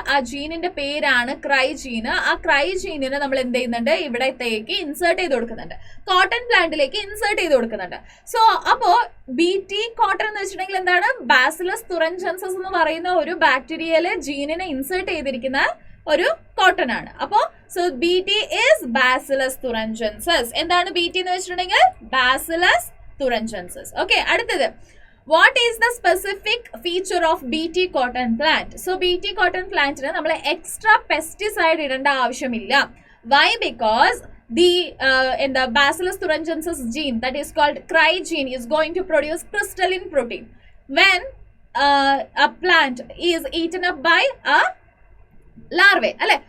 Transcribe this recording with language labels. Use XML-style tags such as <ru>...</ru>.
<ml>ആ ജീനിന്റെ പേരാണ് ക്രൈജീന്. ആ ക്രൈജീനിനെ നമ്മൾ എന്ത് ചെയ്യുന്നുണ്ട്? ഇവിടത്തേക്ക് ഇൻസേർട്ട് ചെയ്ത് കൊടുക്കുന്നുണ്ട്, കോട്ടൺ പ്ലാന്റിലേക്ക് ഇൻസേർട്ട് ചെയ്ത് കൊടുക്കുന്നുണ്ട്. സോ അപ്പോ BT കോട്ടൺ എന്ന് വെച്ചിട്ടുണ്ടെങ്കിൽ എന്താണ്? ബാസിലസ് തുറൻജൻസസ് എന്ന് പറയുന്ന ഒരു ബാക്ടീരിയയിലെ ജീനിനെ ഇൻസേർട്ട് ചെയ്തിരിക്കുന്ന ഒരു കോട്ടൺ ആണ്.</ml> <en>അപ്പോ so BT is Bacillus thuringiensis.</en> <ml>എന്താണ് BT എന്ന് വെച്ചിട്ടുണ്ടെങ്കിൽ? Bacillus thuringiensis. ഓക്കെ, അടുത്തത്.</ml> <en>What is the specific feature of BT cotton plant?</en> <ml>So BT cotton plantന് നമ്മൾ എക്സ്ട്രാ പെസ്റ്റിസൈഡ് ഇടേണ്ട ആവശ്യമില്ല.</ml> <en>Why? Because the Bacillus thuringiensis gene, that is called cry gene, is going to produce crystalline protein when a plant is eaten up by a larvae, അല്ലെ?</en>